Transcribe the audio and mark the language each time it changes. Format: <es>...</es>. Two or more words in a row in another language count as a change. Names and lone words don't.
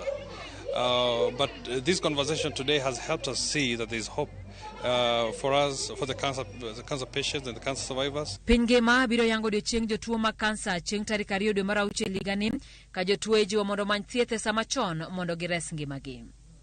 <en>But this conversation today has helped us see that there is hope for us, for the cancer patients and the cancer survivors.</en> <luo>Piny ngima biro yango odiechieng' jotuo mag kansa chieng' tarik 2 dwe mar auchiel higa ni, ka jotuo ijiwo mondo many thieth e sama chon mondo gires ngimagi.</luo>